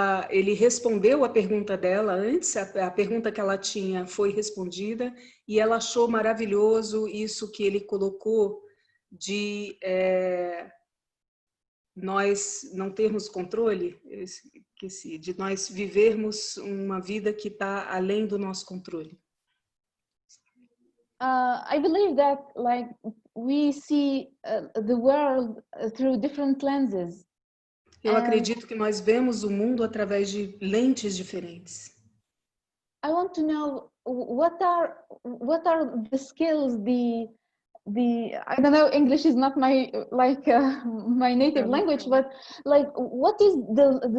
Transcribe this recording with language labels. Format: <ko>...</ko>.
<pt>Ele respondeu a pergunta dela antes, a pergunta que ela tinha foi respondida, e ela achou maravilhoso isso que ele colocou de nós não termos controle, eu esqueci, de nós vivermos uma vida que está além do nosso controle.</pt> <en>I believe that like we see the world through different lenses.</en> <pt>Eu acredito que nós vemos o mundo através de lentes diferentes.</pt> <en>I want to know what are the skills, the I don't know, English is not my my native language, but like what is the</en>